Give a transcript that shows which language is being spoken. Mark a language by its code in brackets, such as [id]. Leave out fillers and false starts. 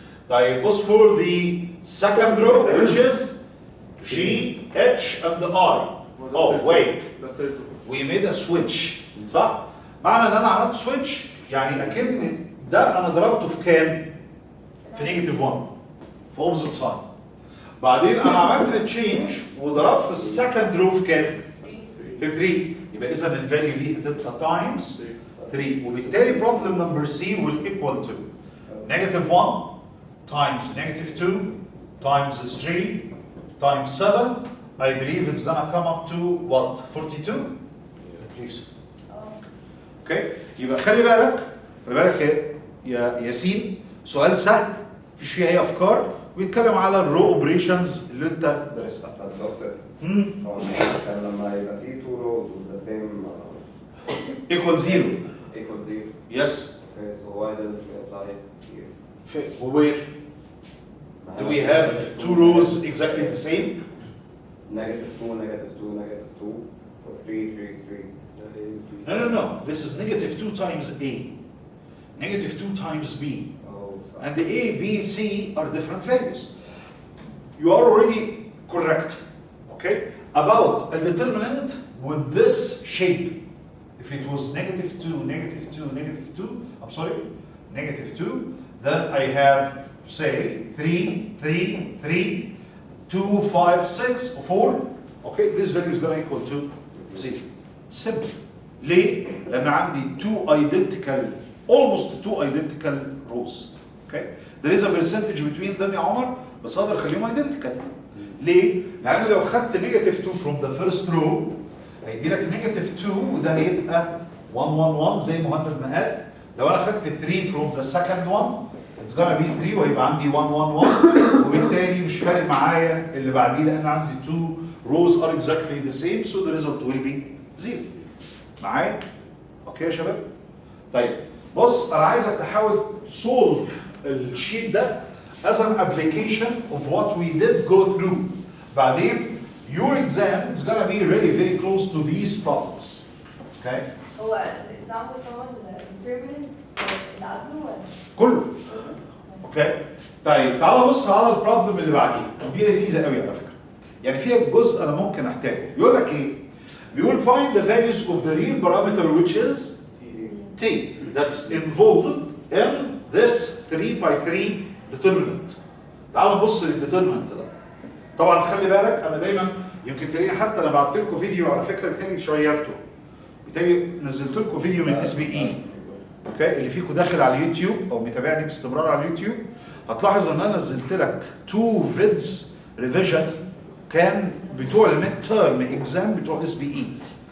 [en] طيب بص for the second row which is G, H and the R. Oh wait. [ar] We made a switch. صح؟ معنى ان انا عملت switch يعني اكن ده انا ضربته في كام؟ في نيجاتيف 1 في اوبزيت ساين. بعدين انا عملت التشينج وضربت السكند رو في كام؟ في 3. [en] يبقى اذا الفاليو دي هتبقى تايمز 3 وبالتالي problem number C will equal to negative 1 times negative 2 times 3 times 7. I believe it's gonna come up to what? 42? I believe so. Okay? [ar] يبقى خلي بالك يا ياسين، سؤال سهل مفيش فيه اي افكار ويتكلم على الرو اوبريشنز اللي انت درستها. طب دكتور هو كان لما يبقى فيه two rows with the same [en] equal 0. equal 0. Yes. Okay, so why didn't we apply it here? Where? Do we have two rows exactly the same? Negative 2, negative 2, negative 2, or 3, 3, 3. No. This is negative 2 times A. Negative 2 times B. Oh, sorry. And the A, B, C are different values. You are already correct, okay, about a determinant with this shape. If it was negative 2, negative 2, negative 2, I'm sorry, negative 2, then I have, say, 3, 3, 3, 2, 5, 6, or 4. Okay, this value is going to equal to 0. Simple. ليه؟ لأن عندي almost two identical rows. Okay? There is a percentage between them يا عمر بس اقدر اخليهم identical. [ar] ليه؟ لأن لو خدت negative 2 from the first row هيدي لك negative 2 وده هيبقى 1 1 1 زي مهند ما قال. [en] لو أنا خدت 3 from the second one it's gonna be 3 وهيبقى عندي 1 1 1 وبالتالي مش فارق معايا اللي بعديه لأن عندي 2 rows are exactly the same so the result will be 0. [ar] معايا؟ أوكي يا شباب؟ طيب بص انا عايزك تحاول solve الشيت ده as an application of what we did go through. [en] بعدين your exam is gonna be really very close to these problems. Okay? [ar] هو الإكزامبل طبعا determinants اللي قبله ولا؟ كله. اوكي؟ طيب تعالى بص على البروبلم اللي بعديه، ودي لذيذه قوي على فكره. يعني فيها جزء انا ممكن احتاجه. [en] بيقول لك ايه؟ بيقول find the values of the real parameter which is t that's involved in this 3 by 3 determinant. [ar] تعالوا نبص للdeterminant ده. طبعا خلي بالك انا دايما يمكن تلاقيني حتى انا بعت لكم فيديو على فكره بتاني شيرته. بتاني نزلت لكم فيديو من SBE. اوكي اللي فيكم داخل على اليوتيوب او متابعني باستمرار على اليوتيوب هتلاحظ ان انا نزلت لك 2 فيدز ريفيجن كان بتوع الميد تيرم اكزام بتوع SBE.